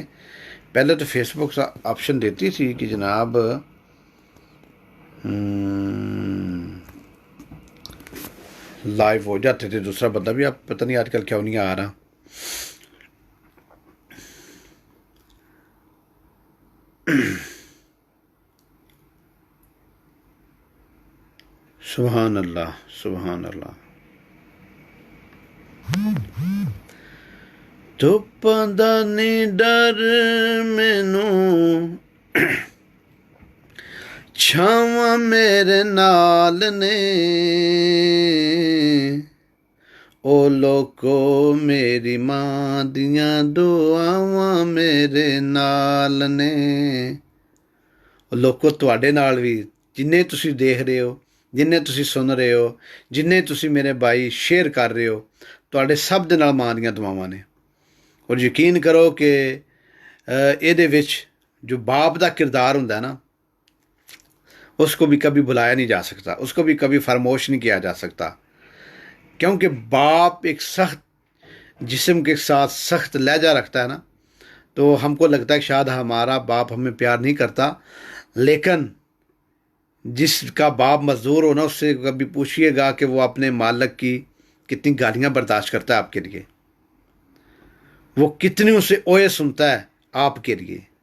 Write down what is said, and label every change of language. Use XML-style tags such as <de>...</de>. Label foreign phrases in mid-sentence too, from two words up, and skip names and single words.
<ur>پہلے تو فیس بک آپشن دیتی تھی کہ جناب لائیو ہو جاتے تھے، دوسرا بندہ بھی، آپ پتہ نہیں آج کل کیوں نہیں آ رہا۔</ur> <ar>سبحان اللہ، سبحان اللہ۔</ar> <pa>ਧੁੱਪਾਂ ਦਾ ਨੀ ਡਰ ਮੈਨੂੰ, ਛਾਵਾਂ ਮੇਰੇ ਨਾਲ ਨੇ, ਉਹ ਲੋਕੋ ਮੇਰੀ ਮਾਂ ਦੀਆਂ ਦੁਆਵਾਂ ਮੇਰੇ ਨਾਲ ਨੇ। ਉਹ ਲੋਕੋ ਤੁਹਾਡੇ ਨਾਲ ਵੀ, ਜਿੰਨੇ ਤੁਸੀਂ ਦੇਖ ਰਹੇ ਹੋ، ਜਿੰਨੇ ਤੁਸੀਂ ਸੁਣ ਰਹੇ ਹੋ، ਜਿੰਨੇ ਤੁਸੀਂ ਮੇਰੇ ਭਾਈ ਸ਼ੇਅਰ ਕਰ ਰਹੇ ਹੋ، ਤੁਹਾਡੇ ਸਭ ਦੇ ਨਾਲ ਮਾਂ ਦੀਆਂ ਦੁਆਵਾਂ ਨੇ۔</pa> <ur>اور یقین کرو کہ</ur> <pa>ਇਹਦੇ ਵਿੱਚ</pa> <ur>جو باپ ਦਾ کردار ਹੁੰਦਾ ہے نا، اس کو بھی کبھی بلایا نہیں جا سکتا، اس کو بھی کبھی فراموش نہیں کیا جا سکتا، کیونکہ باپ ایک سخت جسم کے ساتھ سخت لہجہ رکھتا ہے نا، تو ہم کو لگتا ہے کہ شاید ہمارا باپ ہمیں پیار نہیں کرتا، لیکن جس کا باپ مزدور ہو نا، اس سے کبھی پوچھئے گا کہ وہ اپنے مالک کی کتنی گالیاں برداشت کرتا ہے آپ کے لیے، وہ کتنی اسے اوے سنتا ہے آپ کے لیے،</ur>